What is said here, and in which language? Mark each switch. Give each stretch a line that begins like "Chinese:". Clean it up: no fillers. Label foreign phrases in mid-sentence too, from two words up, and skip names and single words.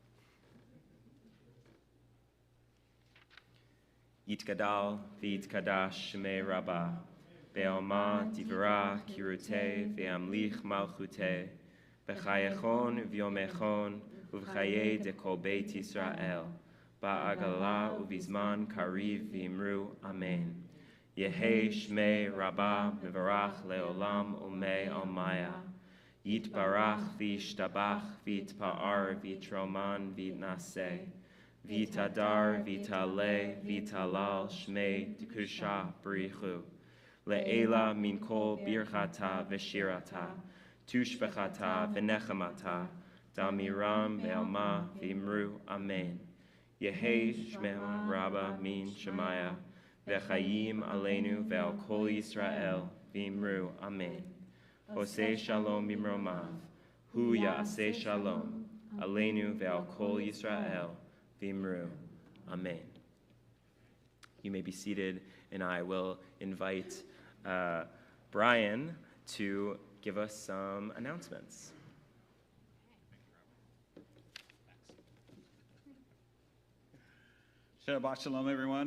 Aramaic: יתגדל ויתקדש שמיה רבא, בעלמא דברא כרעותה וימליך מלכותה, בחייכון וביומיכון, ובחיי דכל בית ישראל, בעגלא ובזמן קריב ואמרו, אמן. יהא שמיה רבא מברך לעלם ועלמי עלמיא, יתברך וישתבח ויתפאר ויתרומם ויתנשא, ויתהדר ויתעלה ויתהלל שמיה דקודשא בריכהו, לעלא מן כל ברכתא ושירתא, תשבחתא ונחמתא, דאמירן בעלמא ואמרו, אמן. יהא שלמא רבא מן שמיא, וחיים עלינו ועל כל ישראל, ואמרו, אמן.
Hebrew: עושה שלום במרומיו, הוא יעשה שלום, עלינו ועל כל ישראל, ואמרו, Amen.
English: You may be seated, and I will invite Brian to give us some announcements.
Hebrew: שבת שלום,
English: everyone.